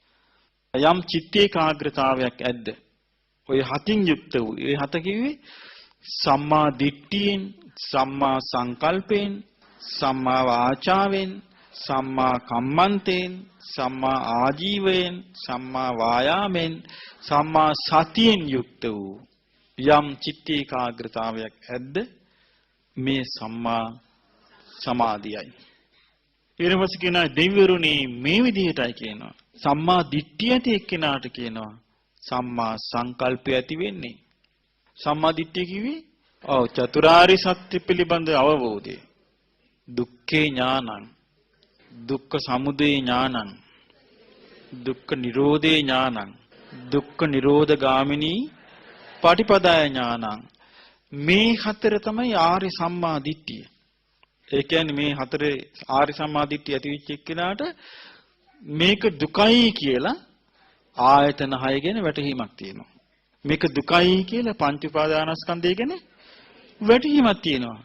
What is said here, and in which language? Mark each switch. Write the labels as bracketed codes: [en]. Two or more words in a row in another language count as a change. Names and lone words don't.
[si] යම් චිත්ත ඒකාග්‍රතාවයක් ඇද්ද ඔය හතින් යුක්ත වූ ඒ හත කිව්වේ සම්මා දිට්ඨියෙන්, සම්මා සංකල්පයෙන්, සම්මා වාචාවෙන්, සම්මා කම්මන්තයෙන්, සම්මා ආජීවයෙන්, සම්මා වායාමෙන්, සම්මා සතියෙන් යුක්ත වූ යම් චිත්ත ඒකාග්‍රතාවයක් ඇද්ද මේ සම්මා සමාධියයි. ඊළඟට කියනවා දෙවිවරුනි මේ විදිහටයි කියනවා. සම්මා දිට්ඨිය ඇති එක්කෙනාට කියනවා සම්මා සංකල්පය ඇති වෙන්නේ. සම්මා දිට්ඨිය කිව්වේ ඔව් චතුරාර්ය සත්‍ය පිළිබඳ අවබෝධය. [pi] දුක්ඛේ ඥානං, දුක්ඛ සමුදය ඥානං, දුක්ඛ නිරෝධේ ඥානං, දුක්ඛ නිරෝධ ගාමිනී පටිපදාය ඥානං. [si] මේ හතර තමයි ආර්ය සම්මා දිට්ඨිය. ඒ කියන්නේ මේ හතරේ ආර්ය සම්මා දිට්ඨිය ඇති වෙච්ච එක්කෙනාට මේක දුකයි කියලා ආයතන 6 ගැන වැටහීමක් තියෙනවා. මේක දුකයි කියලා පංච උපාදානස්කන්ධය ගැන වැටහීමක් තියෙනවා.